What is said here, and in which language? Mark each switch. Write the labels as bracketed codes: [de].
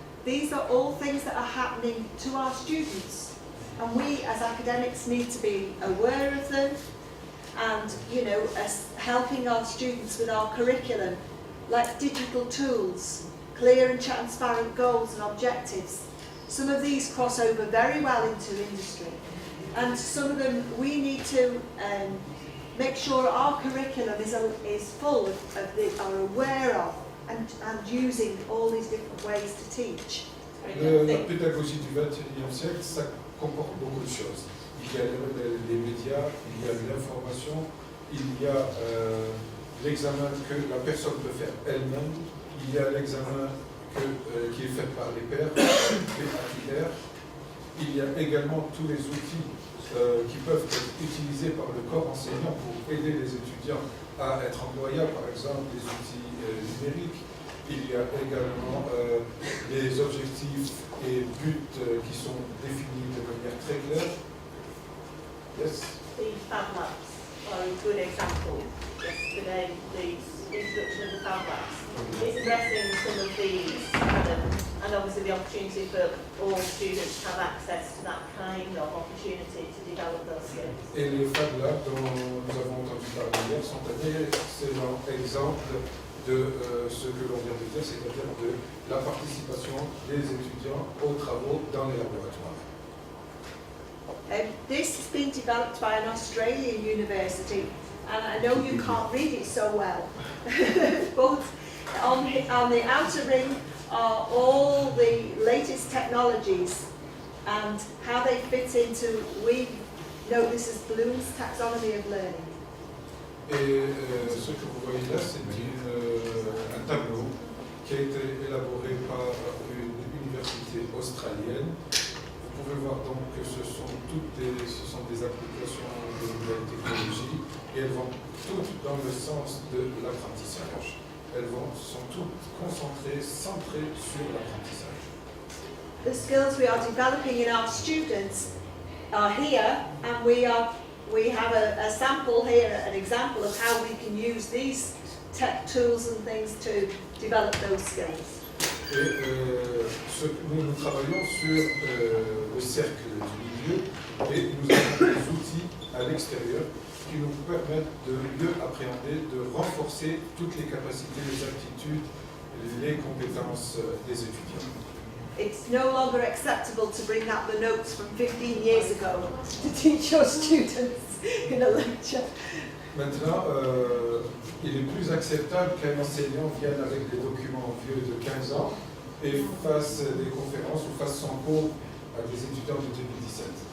[en] These are all things that are happening to our students, and we as academics need to be aware of them, and you know, helping our students with our curriculum, like digital tools, clear and transparent goals and objectives. Some of these cross over very well into industry, and some of them we need to make sure our curriculum is full of are aware of and using all these different ways to teach. [fr] La pédagogie du XXIe siècle, ça comporte beaucoup de choses. Il y a les médias, il y a l'information, il y a l'examen que la personne peut faire elle-même, il y a l'examen qui est fait par les pairs, les titulaires. Il y a également tous les outils qui peuvent être utilisés par le corps enseignant pour aider les étudiants à être employables, par exemple les outils numériques. Il y a également les objectifs et buts qui sont définis de manière très claire. [en] Yes. The Fab Labs are a good example. Yesterday, the introduction of the Fab Labs is addressing some of these, and obviously the opportunity for all students to have access to that kind of opportunity to develop those skills. [fr] Et les Fab Labs dont nous avons entendu parler hier sont un excellent exemple de ce que l'on vient de dire, c'est-à-dire de la participation des étudiants aux travaux dans les laboratoires. [en] This has been developed by an Australian university, and I know you can't read it so well, but on the outer ring are all the latest technologies and how they fit into, we know this is Bloom's taxonomy of learning. [fr] Et ce que vous voyez là, c'est un tableau qui a été élaboré par une université australienne. Vous pouvez voir donc que ce sont des applications de nouvelles technologies et elles vont toutes dans le sens de l'apprentissage. Elles sont toutes concentrées, centrées sur l'apprentissage. [en] The skills we are developing in our students are here, and we have a sample here, an example of how we can use these tech tools and things to develop those skills. [fr] Et nous travaillons sur le cercle du milieu et nous avons des outils à l'extérieur qui nous permettent de mieux appréhender, de renforcer toutes les capacités, les aptitudes, les compétences des étudiants. [en] It's no longer acceptable to bring out the notes from 15 years ago to teach your students in a lecture. [fr] Maintenant, il est plus acceptable qu'un enseignant vienne avec des documents vieux de 15 ans et fasse des conférences ou fasse son cours à des étudiants de 2017.